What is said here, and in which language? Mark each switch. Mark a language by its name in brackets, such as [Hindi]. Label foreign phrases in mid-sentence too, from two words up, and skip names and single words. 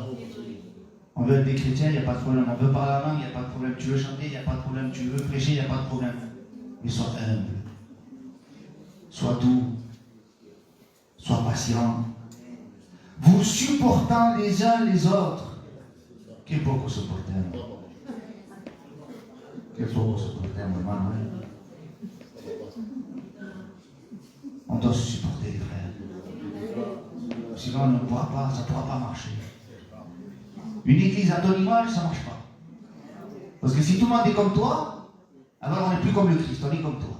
[French] On veut être des chrétiens, il n'y a pas de problème. On veut parler la langue, il n'y a pas de problème. Tu veux chanter, il n'y a pas de problème. Tu veux prêcher, il n'y a pas de problème. Mais sois humble. Sois doux. Sois patient. Vous supportant les uns les autres. [Italian] Che poco sopportiamo. Che poco sopportiamo, [Spanish] hermano. [French] On doit se supporter, les frères. Sinon, on ne pourra pas, ça ne pourra pas marcher. Une église à ton image, ça ne marche pas. Parce que si tout le monde est comme toi, alors on n'est plus comme le Christ, on est comme toi.